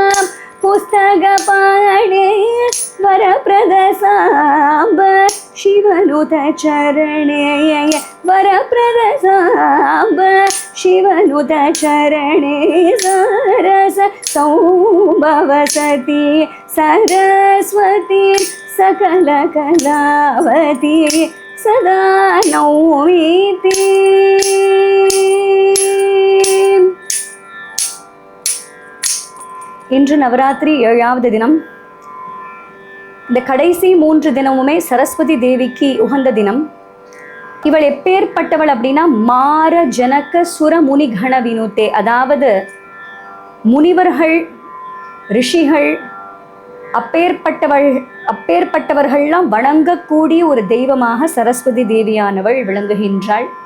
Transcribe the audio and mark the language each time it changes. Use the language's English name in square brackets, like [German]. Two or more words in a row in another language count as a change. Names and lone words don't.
[Sanskrit] पुस्तक पाणे वरप्रद सांब शिवनुत चरणे वरप्रद सांब शिवनुत चरणे सरस सौभवसति सरस्वती सकलकलावती सदा नौमीति। [Tamil] இன்று நவராத்திரி 7வது தினம். இந்த கடைசி 3 தினமுமே சரஸ்வதி தேவிக்கு உகந்த தினம். இவள் எப்பேற்பட்டவள் அப்படின்னா [Sanskrit] मार जनक सुर मुनि गण विनुते, [Tamil] அதாவது முனிவர்கள் ரிஷிகள் அப்பேற்பட்டவர்கள்லாம் வணங்கக்கூடிய ஒரு தெய்வமாக சரஸ்வதி தேவியானவள் விளங்குகின்றாள்.